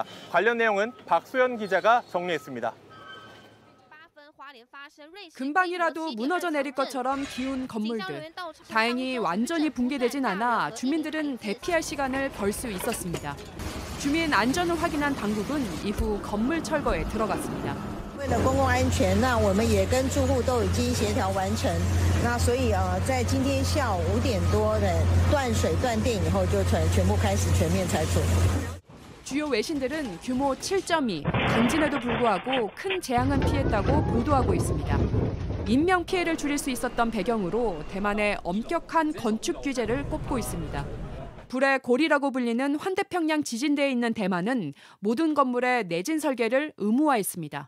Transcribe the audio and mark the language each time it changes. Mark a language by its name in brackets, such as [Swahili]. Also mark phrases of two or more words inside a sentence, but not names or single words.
[Korean] 관련 내용은 박소연 기자가 정리했습니다. 금방이라도 무너져 내릴 것처럼 기운 건물들. 다행히 완전히 붕괴되진 않아 주민들은 대피할 시간을 벌 수 있었습니다. 주민 안전을 확인한 당국은 이후 건물 철거에 들어갔습니다. [Chinese] 为了公共安全，那我们也跟住户都已经协调完成。那所以在今天下午5点多的断水断电以后，就全部开始全面拆除。 [Korean] 주요 외신들은 규모 7.2, 강진에도 불구하고 큰 재앙은 피했다고 보도하고 있습니다. 인명 피해를 줄일 수 있었던 배경으로 대만의 엄격한 건축 규제를 꼽고 있습니다. 불의 고리라고 불리는 환태평양 지진대에 있는 대만은 모든 건물의 내진 설계를 의무화했습니다.